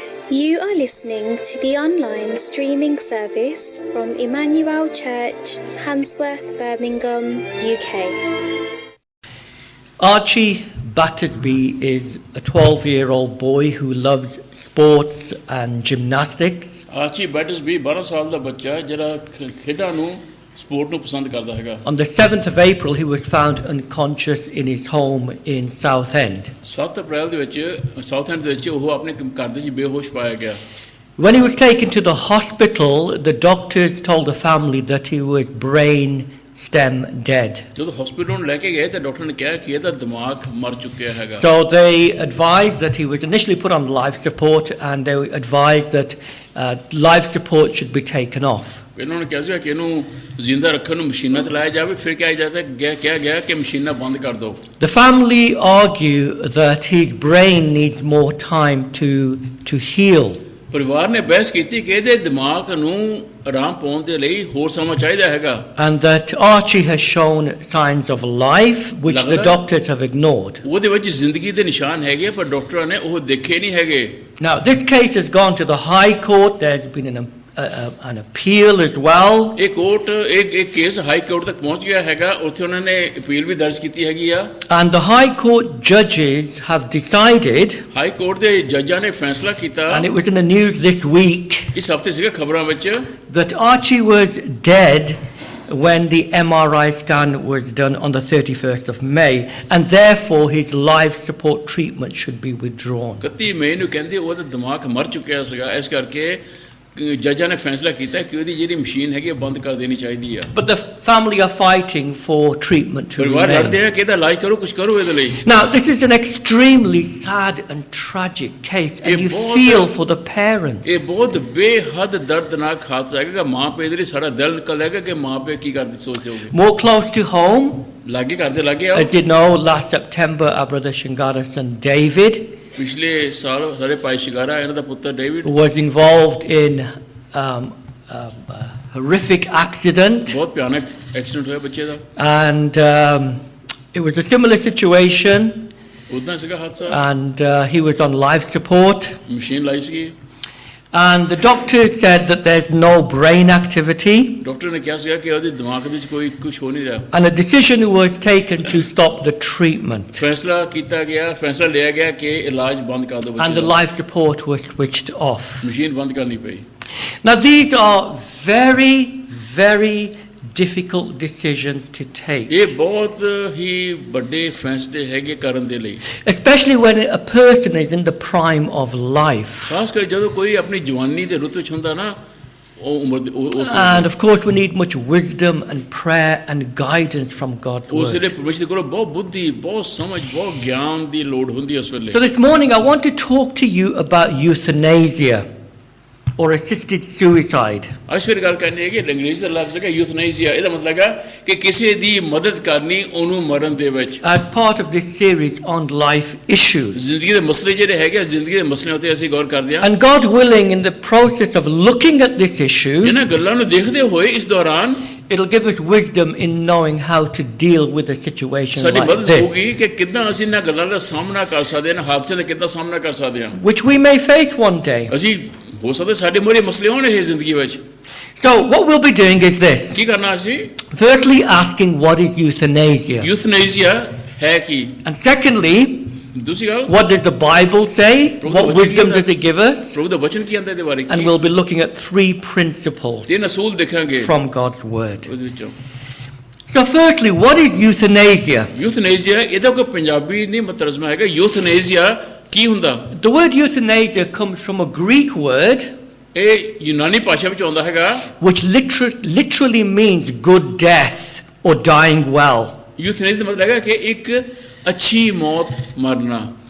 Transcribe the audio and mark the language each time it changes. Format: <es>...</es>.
<en>You are listening to the online streaming service from Emmanuel Church, Handsworth, Birmingham, UK. Archie Battersby is a 12-year-old boy who loves sports and gymnastics.</en> <pa>Archie Battersby 12 ਸਾਲ ਦਾ ਬੱਚਾ ਜਿਹੜਾ ਖੇਡਾਂ ਨੂੰ support ਨੂੰ ਪਸੰਦ ਕਰਦਾ ਹੈਗਾ.</pa> <en>On the 7th of April, he was found unconscious in his home in Southend.</en> <pa>7 ਅਪ੍ਰੈਲ ਦੇ ਵਿੱਚ ਸਾਊਥਐਂਡ ਦੇ ਵਿੱਚ ਉਹ ਆਪਣੇ ਘਰ ਦੇ ਵਿੱਚ ਬੇਹੋਸ਼ ਪਾਇਆ ਗਿਆ.</pa> <en>When he was taken to the hospital, the doctors told the family that he was brain stem dead.</en> <pa>ਜਦੋਂ ਹਸਪੀਟਲ ਨੂੰ ਲੈ ਕੇ ਗਏ ਤਾਂ ਡਾਕਟਰ ਨੇ ਕਿਹਾ ਕਿ ਇਹਦਾ ਦਿਮਾਗ ਮਰ ਚੁੱਕਿਆ ਹੈਗਾ.</pa> <en>So they advised that he was initially put on life support, and they advised that life support should be taken off.</en> <pa>ਇਹਨਾਂ ਨੇ ਕਿਹਾ ਸੀ ਕਿ ਇਹਨੂੰ ਜ਼ਿੰਦਾ ਰੱਖਣ ਨੂੰ ਮਸ਼ੀਨਾਂ ਤੇ ਲਾਇਆ ਜਾਵੇ. ਫਿਰ ਕਿਹਾ ਗਿਆ ਕਿ ਮਸ਼ੀਨਾਂ ਬੰਦ ਕਰ ਦਿਓ.</pa> <en>The family argue that his brain needs more time to heal.</en> <pa>ਪਰਿਵਾਰ ਨੇ ਬਹਿਸ ਕੀਤੀ ਕਿ ਇਹਦੇ ਦਿਮਾਗ ਨੂੰ ਆਰਾਮ ਪਾਉਣ ਦੇ ਲਈ ਹੋਰ ਸਮਾਂ ਚਾਹੀਦਾ ਹੈਗਾ.</pa> <en>And that Archie has shown signs of life which the doctors have ignored.</en> <pa>ਉਹਦੇ ਵਿੱਚ ਜ਼ਿੰਦਗੀ ਦੇ ਨਿਸ਼ਾਨ ਹੈਗੇ ਪਰ ਡਾਕਟਰਾਂ ਨੇ ਉਹ ਦੇਖੇ ਨਹੀਂ ਹੈਗੇ.</pa> <en>Now this case has gone to the High Court. There's been an appeal as well.</en> <hi>एक केस हाई कोर्ट तक पहुंच गया हैगा.</hi> <pa>ਉੱਥੇ ਉਹਨਾਂ ਨੇ ਅਪੀਲ ਵੀ ਦਰਜ ਕੀਤੀ ਹੈਗੀ ਆ.</pa> <en>And the High Court judges have decided,</en> <pa>high court ਦੇ ਜੱਜਾਂ ਨੇ ਫੈਸਲਾ ਕੀਤਾ,</pa> <en>and it was in the news this week,</en> <pa>ਇਸ ਹਫਤੇ ਸੀਗਾ ਖਬਰਾਂ ਵਿੱਚ,</pa> <en>that Archie was dead when the MRI scan was done on the 31st of May, and therefore his life support treatment should be withdrawn.</en> <pa>31 ਮਈ ਨੂੰ ਕਹਿੰਦੇ ਉਹਦਾ ਦਿਮਾਗ ਮਰ ਚੁੱਕਿਆ ਸੀਗਾ. ਇਸ ਕਰਕੇ ਜੱਜਾਂ ਨੇ ਫੈਸਲਾ ਕੀਤਾ ਕਿ ਉਹਦੀ ਜਿਹੜੀ ਮਸ਼ੀਨ ਹੈਗੀ ਬੰਦ ਕਰ ਦੇਣੀ ਚਾਹੀਦੀ ਆ.</pa> <en>But the family are fighting for treatment to</en> <pa>ਪਰਿਵਾਰ</pa> <en>remain.</en> <pa>ਲੜਦੇ ਆ ਕਿ ਇਹਦਾ ਇਲਾਜ ਕਰੋ, ਕੁਝ ਕਰੋ ਇਹਦੇ ਲਈ.</pa> <en>Now this is an extremely sad and tragic case, and you feel for the parents.</en> <pa>ਇਹ ਬਹੁਤ ਬੇਹੱਦ ਦਰਦਨਾਕ ਹਾਦਸਾ ਹੈਗਾ ਕਿ ਮਾਂ ਪਿਓ ਦੇ ਲਈ ਸਾਰਾ ਦਿਲ ਨਿਕਲ ਜਾਏਗਾ ਕਿ ਮਾਂ ਪਿਓ ਕੀ ਕਰਦੇ ਸੋਚਦੇ ਹੋਗੇ.</pa> <en>More close to home,</en> <pa>ਲਾਗੇ ਕਰਦੇ ਲਾਗੇ ਆਓ.</pa> <en>as you know, last September our brother Shingara's son David</en> <pa>ਪਿਛਲੇ ਸਾਲ ਸਾਡੇ ਭਾਈ ਸ਼ਿੰਗਾਰਾ ਇਹਨਾਂ ਦਾ ਪੁੱਤਰ David</pa> <en>was involved in a horrific accident,</en> <pa>ਬਹੁਤ ਭਿਆਨਕ ਐਕਸੀਡੈਂਟ ਹੋਇਆ ਬੱਚੇ ਦਾ.</pa> <en>and it was a similar situation,</en> <pa>ਉਦਾਂ ਸੀਗਾ ਹਾਦਸਾ.</pa> <en>and he was on life support,</en> <pa>machine ਲਾਈ ਸੀ.</pa> <en>and the doctors said that there's no brain activity,</en> <pa>doctor ਨੇ ਕਿਹਾ ਸੀਗਾ ਕਿ ਉਹਦੇ ਦਿਮਾਗ ਵਿੱਚ ਕੋਈ ਕੁਝ ਹੋ ਨਹੀਂ ਰਿਹਾ.</pa> <en>and a decision was taken to stop the treatment,</en> <pa>ਫੈਸਲਾ ਕੀਤਾ ਗਿਆ, ਫੈਸਲਾ ਲਿਆ ਗਿਆ ਕਿ ਇਲਾਜ ਬੰਦ ਕਰ ਦਿਓ</pa> <en>and the</en> <pa>ਬੱਚੇ ਦਾ.</pa> <en>life support was switched off.</en> <pa>Machine ਬੰਦ ਕਰਨੀ ਪਈ.</pa> <en>Now these are very difficult decisions to take,</en> <pa>ਇਹ ਬਹੁਤ ਹੀ ਵੱਡੇ ਫੈਸਲੇ ਹੈਗੇ ਕਰਨ ਦੇ ਲਈ,</pa> <en>especially when a person is in the prime of life.</en> <pa>ਖਾਸ ਕਰ ਜਦੋਂ ਕੋਈ ਆਪਣੀ ਜਵਾਨੀ ਦੇ ਰੁੱਤ ਵਿੱਚ ਹੁੰਦਾ ਨਾ, ਉਹ ਉਮਰ ਉਸ</pa> <en>And of course we need much wisdom and prayer and guidance from God's</en> <pa>ਉਸ ਵੇਲੇ</pa> <en>word.</en> <pa>ਪਰਮੇਸ਼ਰ ਕੋਲ ਬਹੁਤ ਬੁੱਧੀ, ਬਹੁਤ ਸਮਝ, ਬਹੁਤ ਗਿਆਨ ਦੀ ਲੋੜ ਹੁੰਦੀ ਹੈ ਉਸ ਵੇਲੇ.</pa> <en>So this morning I want to talk to you about euthanasia or assisted suicide.</en> <pa>ਅੱਜ ਫਿਰ ਗੱਲ ਕਰਨੀ ਹੈ ਕਿ ਅੰਗਰੇਜ਼ੀ ਦਾ ਲਫ਼ਜ਼ ਹੈ ਯੂਥਨੇਸੀਆ. ਇਹਦਾ ਮਤਲਬ ਹੈ ਕਿ ਕਿਸੇ ਦੀ ਮਦਦ ਕਰਨੀ ਉਹਨੂੰ ਮਰਨ ਦੇ ਵਿੱਚ.</pa> <en>As part of this series on life issues.</en> <pa>ਜ਼ਿੰਦਗੀ ਦੇ ਮਸਲੇ ਜਿਹੜੇ ਹੈਗੇ, ਜ਼ਿੰਦਗੀ ਦੇ ਮਸਲਿਆਂ ਉੱਤੇ ਅਸੀਂ ਗੌਰ ਕਰਦੇ ਹਾਂ.</pa> <en>And God willing, in the process of looking at this issue,</en> <pa>ਇਹਨਾਂ ਗੱਲਾਂ ਨੂੰ ਦੇਖਦੇ ਹੋਏ ਇਸ ਦੌਰਾਨ</pa> <en>it'll give us wisdom in knowing how to deal with a situation</en> <pa>ਸਾਡੀ</pa> <en>like</en> <pa>ਮਦਦ</pa> <en>this,</en> <pa>ਹੋਊਗੀ ਕਿ ਕਿੱਦਾਂ ਅਸੀਂ ਇਹਨਾਂ ਗੱਲਾਂ ਦਾ ਸਾਹਮਣਾ ਕਰ ਸਕਦੇ ਹਾਂ, ਹਾਦਸੇ ਦਾ ਕਿੱਦਾਂ ਸਾਹਮਣਾ ਕਰ ਸਕਦੇ ਹਾਂ.</pa> <en>which we may face one day.</en> <pa>ਅਸੀਂ ਹੋ ਸਕਦਾ ਸਾਡੇ ਮੋਰੇ ਮਸਲੇ ਹੋਣ ਇਹ ਜ਼ਿੰਦਗੀ ਵਿੱਚ.</pa> <en>So what we'll be doing is this.</en> <pa>ਕੀ ਕਰਨਾ ਅਸੀਂ?</pa> <en>Firstly, asking what is euthanasia,</en> <pa>ਯੂਥਨੇਸੀਆ ਹੈ ਕੀ?</pa> <en>and secondly,</en> <pa>ਦੂਸਰੀ ਗੱਲ,</pa> <en>what does the Bible say? What wisdom does it give us?</en> <pa>ਪ੍ਰਭੂ ਦਾ ਵਚਨ ਕੀ ਕਹਿੰਦਾ ਇਹਦੇ ਬਾਰੇ?</pa> <en>And we'll be looking at 3 principles</en> <pa>ਤਿੰਨ ਅਸੂਲ ਦੇਖਾਂਗੇ</pa> <en>from God's word.</en> <pa>ਉਹਦੇ ਵਿੱਚੋਂ.</pa> <en>So firstly, what is euthanasia?</en> <pa>ਯੂਥਨੇਸੀਆ ਇਹਦਾ ਕੋਈ ਪੰਜਾਬੀ ਨਹੀਂ ਤਰਜਮਾ ਹੈਗਾ. ਯੂਥਨੇਸੀਆ ਕੀ ਹੁੰਦਾ?</pa> <en>The word euthanasia comes from a Greek word</en> <pa>ਇਹ ਯੂਨਾਨੀ ਭਾਸ਼ਾ ਵਿੱਚ ਆਉਂਦਾ ਹੈਗਾ,</pa> <en>which literally means good death or dying well.</en> <pa>ਯੂਥਨੇਸੀਆ ਦਾ ਮਤਲਬ ਹੈਗਾ ਕਿ ਇੱਕ ਅੱਛੀ ਮੌਤ ਮਰਨਾ.</pa>